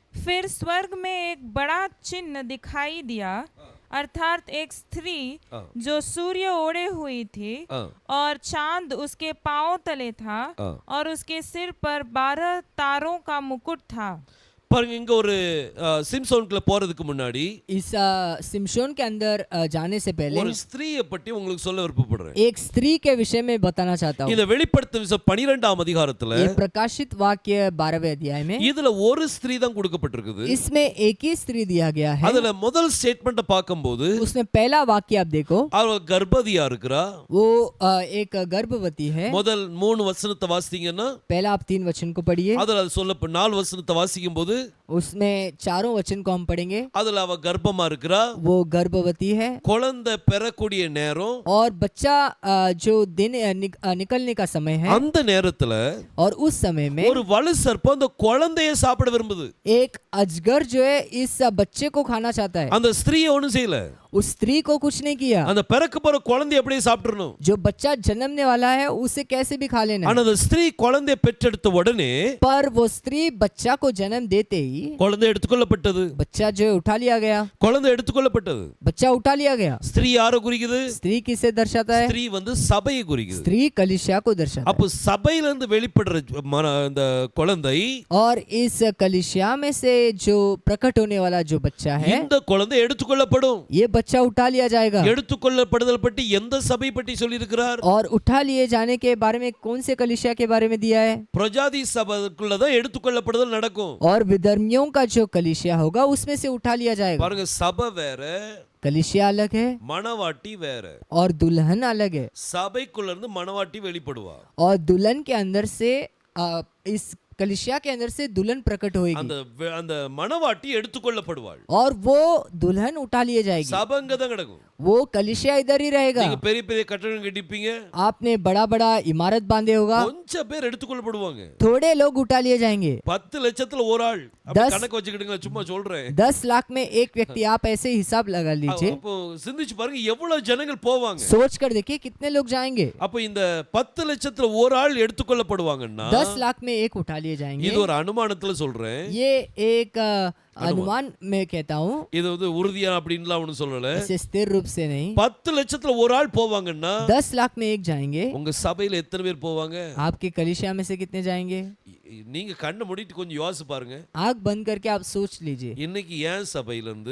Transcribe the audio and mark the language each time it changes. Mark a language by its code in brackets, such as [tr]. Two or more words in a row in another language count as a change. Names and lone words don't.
[hi] फिर स्वर्ग में एक बड़ा चिन्ह दिखाई दिया, अर्थात एक स्त्री जो सूर्य ओढ़े हुई थी और चांद उसके पांव तले था और उसके सिर पर 12 तारों का मुकुट था। [ta] பாருங்க, இங்க ஒரு சிம்சோனுக்குள்ள போறதுக்கு முன்னாடி [hi] इस सिमशोन के अंदर जाने से पहले [ta] ஒரு ஸ்திரீயை பற்றி உங்களுக்கு சொல்ல விருப்பப்படுறேன். [hi] एक स्त्री के विषय में बताना चाहता हूँ। [ta] இந்த வெளிப்படுத்தும் 12ஆம் அதிகாரத்துல [hi] ये प्रकाशित वाक्य 12वें अध्याय में [ta] இதுல ஒரு ஸ்திரீ தான் கொடுக்கப்பட்டிருக்குது. [hi] इसमें एक ही स्त्री दिया गया है। [ta] அதுல முதல் ஸ்டேட்மெண்ட்டை பார்க்கும்போது [hi] उसमें पहला वाक्य आप देखो, [ta] அவ கர்ப்பவதியா இருக்கறா. [hi] वो एक गर्भवती है। [ta] முதல் 3 வசனத்தை வாசித்தீங்கன்னா [hi] पहला आप 3 वचन को पढ़िए, [ta] அதுல அது சொல்ல 4 வசனத்தை வாசிக்கும்போது [hi] उसमें चारों वचन को हम पढ़ेंगे। [ta] அதுல அவ கர்ப்பமா இருக்கறா, [hi] वो गर्भवती है [ta] குழந்தை பெறக்கூடிய நேரம், [hi] और बच्चा जो दिन निकलने का समय है, [ta] அந்த நேரத்துல [hi] और उस समय में [ta] ஒரு வலு சர்ப்பம் அந்த குழந்தையை சாப்பிட விரும்புது. [hi] एक अजगर जो है इस बच्चे को खाना चाहता है। [ta] அந்த ஸ்திரீ ஒண்ணும் செய்யல, [hi] उस स्त्री को कुछ नहीं किया। [ta] அந்த பிறக்க போற குழந்தையை அப்படியே சாப்பிட்டுறணும். [hi] जो बच्चा जन्मने वाला है उसे कैसे भी खा लेना है। [ta] ஆனா அந்த ஸ்திரீ குழந்தையை பெற்றெடுத்த உடனே [hi] पर वो स्त्री बच्चा को जन्म देते ही [ta] குழந்தை எடுத்துக்கொள்ளப்பட்டது. [hi] बच्चा जो है उठा लिया गया। [ta] குழந்தை எடுத்துக்கொள்ளப்பட்டது. [hi] बच्चा उठा लिया गया। [ta] ஸ்திரீ யாரை குறிக்குது? [hi] स्त्री किसे दर्शाता है? [ta] ஸ்திரீ வந்து சபையை குறிக்குது. [hi] स्त्री कलीसिया को दर्शाता [ta] அப்ப சபையில இருந்து வெளிப்படுற அந்த குழந்தை, [hi] और इस कलीसिया में से जो प्रकट होने वाला जो बच्चा है, [ta] இந்த குழந்தை எடுத்துக்கொள்ளப்படும். [hi] ये बच्चा उठा लिया जाएगा। [ta] எடுத்துக்கொள்ளப்படுதல் பற்றி எந்த சபை பற்றி சொல்லி இருக்கிறார்? [hi] और उठा लिए जाने के बारे में कौन से कलीसिया के बारे में दिया है? [ta] பிரஜாதி சபைக்குள்ள தான் எடுத்துக்கொள்ளப்படுதல் நடக்கும். [hi] और विधर्मियों का जो कलीसिया होगा उसमें से उठा लिया जाएगा। [ta] பாருங்க, சபை வேற, [hi] कलीसिया अलग है [ta] மணவாட்டி வேற. [hi] और दुल्हन अलग है। [ta] சபைக்குள்ள இருந்து மணவாட்டி வெளிப்படுவா. [hi] और दुल्हन के अंदर से इस कलीसिया के अंदर से दुल्हन प्रकट होएगी, [ta] அந்த மணவாட்டி எடுத்துக்கொள்ளப்படுவாள். [hi] और वो दुल्हन उठा लिए जाएगी। [ta] சபை அங்க தான் கிடக்கும். [hi] वो कलीसिया इधर ही रहेगा। [ta] நீங்க பெரிய பெரிய கட்டடம் கட்டிப்பீங்க, [hi] आपने बड़ा बड़ा इमारत बांधे होगा, [ta] கொஞ்சம் பேர் எடுத்துக்கொள்ளப்படுவாங்க. [hi] थोड़े लोग उठा लिए जाएंगे। [ta] 10 லட்சத்துல ஒரு ஆள், அப்ப கணக்கு வச்சுக்கிடுங்க, சும்மா சொல்றேன். [hi] 10 लाख में एक व्यक्ति, आप ऐसे हिसाब लगा लीजिए। [ta] அப்போ சிந்திச்சு பாருங்க எவ்வளவு ஜனங்கள் போவாங்க. [hi] सोच कर देखिए कितने लोग जाएंगे। [ta] அப்ப இந்த 10 லட்சத்துல ஒரு ஆள் எடுத்துக்கொள்ளப்படுவாங்கன்னா [hi] 10 लाख में एक उठा लिए जाएंगे। [ta] இது ஒரு அனுமானத்துல சொல்றேன். [hi] ये एक अनुमान में कहता हूँ, [ta] இது வந்து உறுதியா அப்படின்லாம் ஒண்ணும் சொல்லல. [hi] ऐसे स्थिर रूप से नहीं। [ta] 10 லட்சத்துல ஒரு ஆள் போவாங்கன்னா [hi] 10 लाख में एक जाएंगे। [ta] உங்க சபையில எத்தனை பேர் போவாங்க? [hi] आपके कलीसिया में से कितने जाएंगे? [ta] நீங்க கண்ணை மூடிட்டு கொஞ்சம் யோசிச்சு பாருங்க. [hi] आंख बंद करके आप सोच लीजिए, [ta] இன்னைக்கு ஏன் சபையில இருந்து